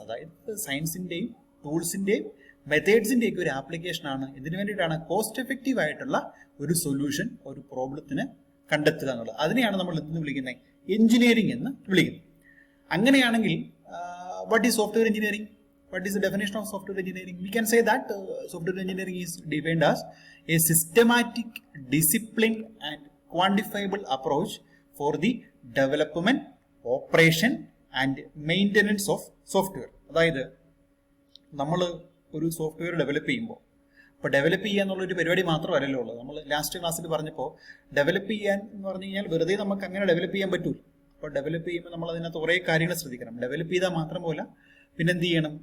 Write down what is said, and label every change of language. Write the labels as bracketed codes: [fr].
[ml] അതായത് സയൻസിന്റെയും ടൂൾസിന്റെയും മെത്തേഡ്സിന്റെയൊക്കെ ഒരു ആപ്ലിക്കേഷൻ ആണ്. ഇതിനു വേണ്ടിയിട്ടാണ് കോസ്റ്റ് എഫക്റ്റീവ് ആയിട്ടുള്ള ഒരു സൊല്യൂഷൻ ഒരു പ്രോബ്ലത്തിന് കണ്ടെത്തുക എന്നുള്ളത്. അതിനെയാണ് നമ്മൾ എന്തെന്ന് വിളിക്കുന്നത്? എഞ്ചിനീയറിംഗ് എന്ന് വിളിക്കുന്നത്. അങ്ങനെയാണെങ്കിൽ [en] What is software engineering? What is the definition of software engineering? We can say that software engineering is defined as a systematic, disciplined and quantifiable approach for the development, operation and maintenance of software. [ml] അതായത് നമ്മൾ ഒരു software develop ചെയ്യുമ്പോൾ, ഇപ്പോൾ develop ചെയ്യുക എന്നുള്ളൊരു പരിപാടി മാത്രമല്ലല്ലോ ഉള്ളത്. നമ്മൾ ലാസ്റ്റ് ക്ലാസ്സിൽ പറഞ്ഞപ്പോൾ ഡെവലപ്പ് ചെയ്യാൻ എന്ന് പറഞ്ഞു കഴിഞ്ഞാൽ വെറുതെ നമുക്ക് അങ്ങനെ ഡെവലപ്പ് ചെയ്യാൻ പറ്റൂല. അപ്പോൾ ഡെവലപ്പ് ചെയ്യുമ്പോൾ നമ്മൾ അതിനകത്ത് കുറേ കാര്യങ്ങൾ ശ്രദ്ധിക്കണം. ഡെവലപ്പ് ചെയ്താൽ മാത്രം പോലെ പിന്നെന്ത് ചെയ്യണം?